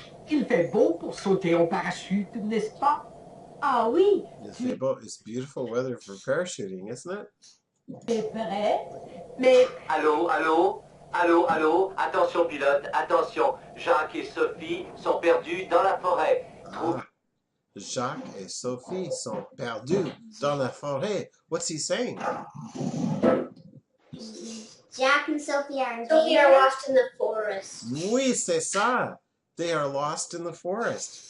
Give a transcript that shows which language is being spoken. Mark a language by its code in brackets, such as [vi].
[fr] Il fait beau pour sauter en parachute, n'est-ce pas? Ah oui, [en] It's beautiful weather for parachuting, isn't it? [fr] tu es prêt? Mais Allô, allô? Allô, allô? Attention pilote, attention. Jacques et Sophie sont perdus dans la forêt. Ah, Jacques et Sophie sont perdus dans la forêt. [en] What's he saying? Jack and Sophie are in Sophie are lost in the forest. [fr] Oui, c'est ça. [en] They are lost in the forest.